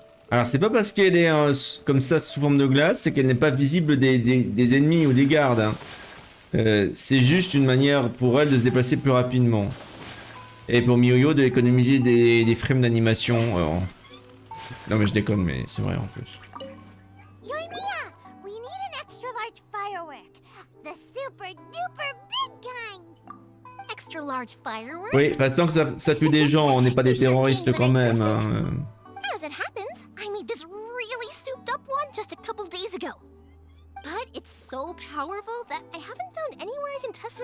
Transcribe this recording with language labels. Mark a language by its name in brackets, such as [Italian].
[French] Alors c'est pas parce qu'elle est comme ça sous forme de glace, c'est qu'elle n'est pas visible des ennemis ou des gardes. Hein. C'est juste une manière pour elle de se déplacer plus rapidement. Et pour MiYoYo de économiser des frames d'animation. Non mais je déconne, mais c'est vrai en plus. [English] Yoimiya, we need an extra large firework. The super duper big kind. Extra large fireworks? [French] Oui, parce que tant que ça tue des gens, on n'est pas des terroristes quand même. Hein. [English] As it happens, I made this really souped up one just a couple days ago. But it's so powerful that I haven't found anywhere I can test it